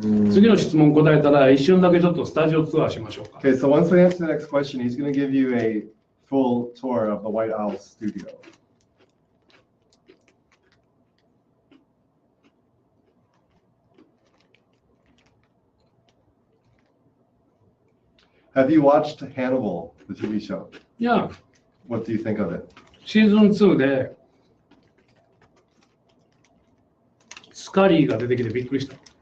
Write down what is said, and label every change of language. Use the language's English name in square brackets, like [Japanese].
[Japanese] 次の質問答えたら一瞬だけちょっとスタジオツアーしましょうか。 [English] Okay, so once we answer the next question, he's going to give you a full tour of the White Owl studio. Have you watched Hannibal, the TV show? Yeah. What do you think of it? [Japanese] シーズン2でスカリーが出てきてびっくりした。